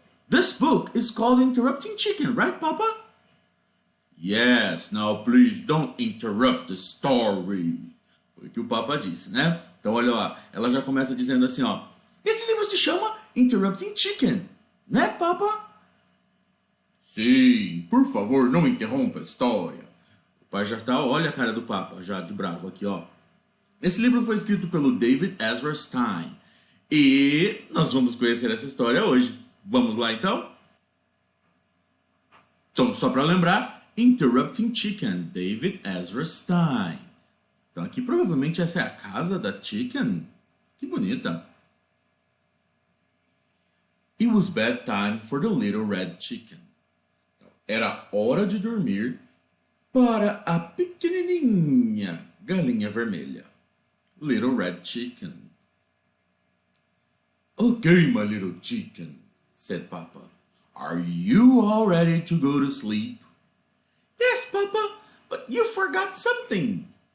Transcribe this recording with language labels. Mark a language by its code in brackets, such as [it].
[en] This book is called Interrupting Chicken, right, Papa? Yes, now please don't interrupt the story. [pt] Foi o que o Papa disse, né? Então olha lá, ela já começa dizendo assim, ó. Esse livro se chama Interrupting Chicken, né, Papa? Sim, por favor, não interrompa a história. O pai já tá, olha a cara do Papa, já de bravo aqui, ó. Esse livro foi escrito pelo David Ezra Stein. E nós vamos conhecer essa história hoje. Vamos lá, então? Então, só para lembrar, Interrupting Chicken, David Ezra Stein. Então aqui provavelmente essa é a casa da chicken. Que bonita. [en] It was bedtime for the little red chicken. [pt] Era hora de dormir para a pequenininha galinha vermelha. [en] Little red chicken. Okay, my little chicken, said Papa. Are you all ready to go to sleep? Yes, Papa, but you forgot something.